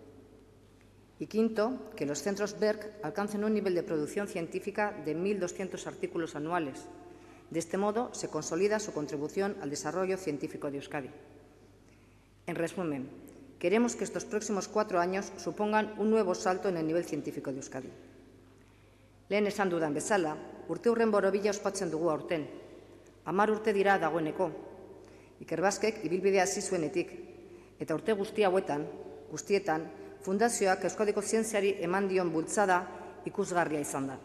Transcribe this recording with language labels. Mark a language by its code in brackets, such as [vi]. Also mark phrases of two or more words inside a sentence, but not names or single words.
[es] Y quinto, que los centros BERC alcancen un nivel de producción científica de 1.200 artículos anuales. De este modo, se consolida su contribución al desarrollo científico de Euskadi. En resumen, queremos que estos próximos 4 años supongan un nuevo salto en el nivel científico de Euskadi. [eu] Lehen esan dudan bezala, urteurren borobila ospatzen dugu aurten. 10 urte dira dagoeneko. Ikerbasquek ibilbidea hasi zuenetik, eta urte guztietan, fundazioak Euskadiko zientziari eman dion bultzada ikusgarria izan da.